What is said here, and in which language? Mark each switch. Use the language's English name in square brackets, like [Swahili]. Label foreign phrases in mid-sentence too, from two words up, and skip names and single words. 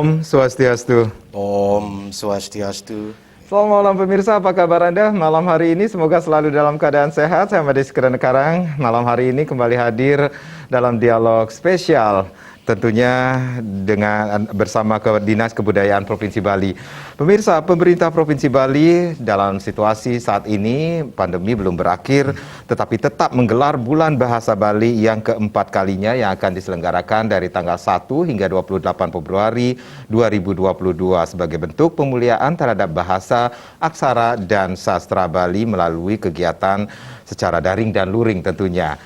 [Balinese] Swastiastu. Om Swastiastu. [Indonesian] Selamat malam pemirsa, apa kabar Anda? Malam hari ini semoga selalu dalam keadaan sehat. Saya Mades Karang. Malam hari ini kembali hadir dalam dialog spesial. Tentunya bersama Dinas Kebudayaan Provinsi Bali. Pemirsa, pemerintah Provinsi Bali dalam situasi saat ini pandemi belum berakhir, tetapi tetap menggelar Bulan Bahasa Bali yang keempat kalinya yang akan diselenggarakan dari tanggal 1 hingga 28 Februari 2022 sebagai bentuk pemuliaan terhadap bahasa, aksara, dan sastra Bali melalui kegiatan secara daring dan luring tentunya.